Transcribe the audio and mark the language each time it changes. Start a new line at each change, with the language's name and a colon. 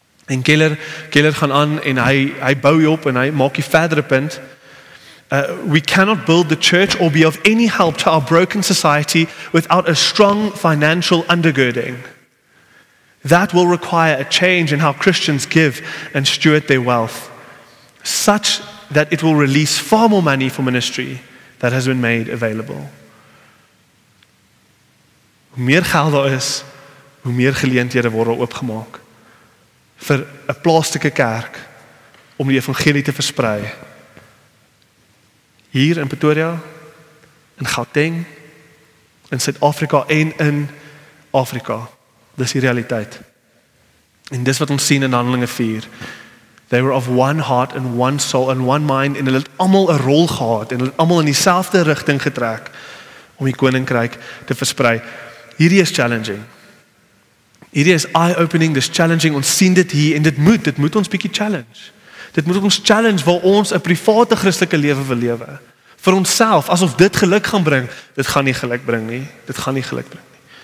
Afrikaans: En Keller gaan aan en hy bou hier op en hy maak die verdere punt.
English: We cannot build the church or be of any help to our broken society without a strong financial undergirding. That will require a change in how Christians give and steward their wealth, such that it will release far more money for ministry that has been made available.
Afrikaans: Hoe meer geld daar is, hoe meer geleenthede word oopgemaak vir 'n plaaslike kerk om die evangelie te versprei. Hier in Pretoria, in Gauteng, in Suid-Afrika en in Afrika. Dis die realiteit. En dis wat ons sien in Handelinge 4.
English: They were of one heart and one soul and one mind,
Afrikaans: en hulle het almal 'n rol gehad en hulle het almal in dieselfde rigting getrek om die koninkryk te versprei. Hierdie is challenging. Hierdie is eye-opening, dis challenging. Ons sien dit hier en dit moet ons bietjie challenge. Dit moet ons challenge waar ons 'n private Christelike lewe wil lewe. Vir onsself, asof dit geluk gaan bring. Dit gaan nie geluk bring nie. Dit gaan nie geluk bring nie.